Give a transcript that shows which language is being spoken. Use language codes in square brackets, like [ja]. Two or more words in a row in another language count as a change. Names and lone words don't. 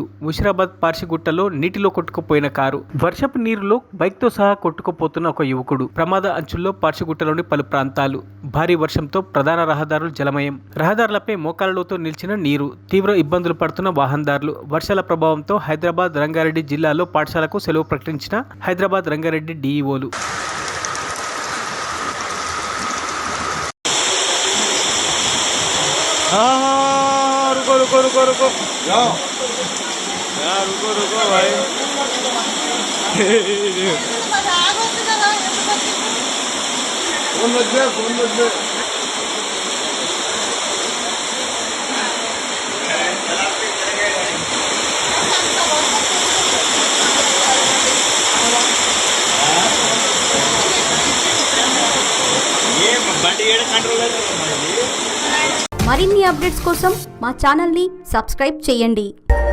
[te] ముషిరాబాద్ పార్షిగుట్టలో నీటిలో కొట్టుకుపోయిన కారు, వర్షపు నీరులో బైక్తో సహా కొట్టుకుపోతున్న ఒక యువకుడు. ప్రమాద అంచుల్లో పార్షిగుట్టలోని పలు ప్రాంతాలు. భారీ వర్షంతో ప్రధాన రహదారులు జలమయం, రహదారులపై మోకాళ్లలోతో నిలిచిన నీరు. తీవ్ర ఇబ్బందులు పడుతున్న వాహనదారులు. వర్షాల ప్రభావంతో హైదరాబాద్, రంగారెడ్డి జిల్లాలో పాఠశాలకు సెలవు ప్రకటించిన హైదరాబాద్, రంగారెడ్డి డీఈఓలు. [hi] हाँ रुको रुको रुको रुको जाओ यार रुको रुको भाई फोन मत दे ये [te] బండి ఏడ కంట్రోలర్ మరిన్ని అప్డేట్స్ కోసం మా ఛానల్ని సబ్స్క్రైబ్ చేయండి.